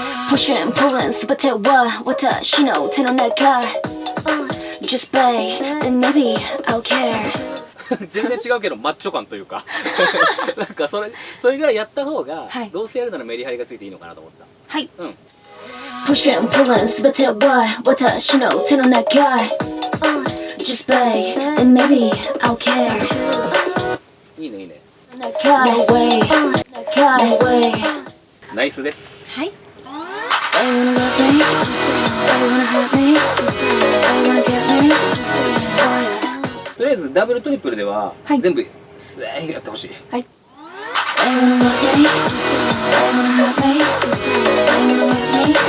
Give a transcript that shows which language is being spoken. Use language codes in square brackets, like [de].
[en] Pushing, pulling, [ja] 全ては私の手の中 [en] Just beg, then maybe I'll care [ja] 全然違うけどマッチョ感というかなんかそれぐらいやった方が、はいどうせやるならメリハリがついていいのかなと思った。はいうん。 [en] Pushing, pulling, [ja] 全ては私の手の中 [en] Just beg, then maybe I'll care [ja] いいねいいね。 [en] No way, no way [ja] ナイスです。はい。 [en] Say you wanna love me, say you wanna hurt me, say you wanna get me. Oh, [ja] とりあえずダブルトリプルでは、はい全部スーッやってほしい。はい [en] Say you wanna love me, say you wanna hurt me, say you wanna get me.